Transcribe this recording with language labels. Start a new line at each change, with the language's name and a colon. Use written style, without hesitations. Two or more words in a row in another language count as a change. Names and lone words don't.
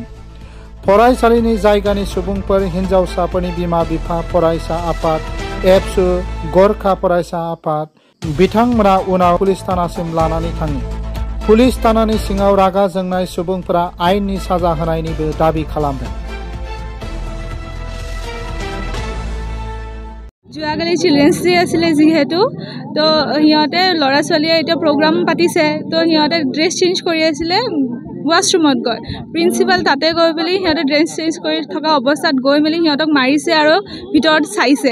Bodo: फरायसालिनि जायगानि सुबुंफोर, हिन्जावसाफोरनि बिमा-बिफा, फरायसा आफाद, एबसु, गरखा फरायसा आफाद बिथांमोना उनाव पुलिस थानासिम लानानै थाङो। पुलिस थानानि सिङाव रागा जोंनाय सुबुंफोरा आयेननि साजा होनायनिबो दाबि खालामदों।
Assamese: যোৱাকালি চিলড্ৰেন্স ডে আছিলে যিহেতু তো সিহঁতে ল'ৰা ছোৱালীয়ে এতিয়া প্ৰগ্ৰাম পাতিছে তো সিহঁতে
English: dress change
Assamese: কৰি আছিলে ৱাছৰুমত গৈ প্ৰিন্সিপাল তাতে গৈ মেলি সিহঁতে
English: dress change
Assamese: কৰি থকা অৱস্থাত গৈ মেলি সিহঁতক মাৰিছে আৰু ভিতৰত চাইছে।